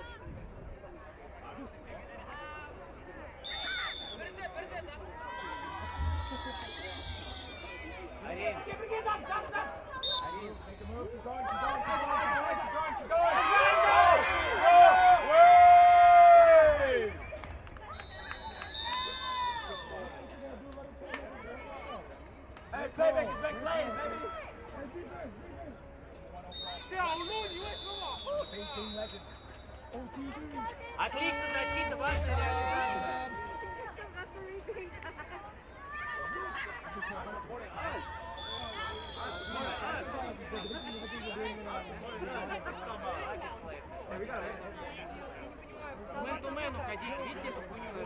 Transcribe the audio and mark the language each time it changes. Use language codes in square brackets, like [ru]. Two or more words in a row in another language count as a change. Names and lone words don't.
[ru] Арин. [en] Hey, playback is back playing, baby. [zh] 小鹿，你为什么？ [ru] Отлично, защита, важная реализация. Мэн-ту-мэн уходите, видите эту хуйню?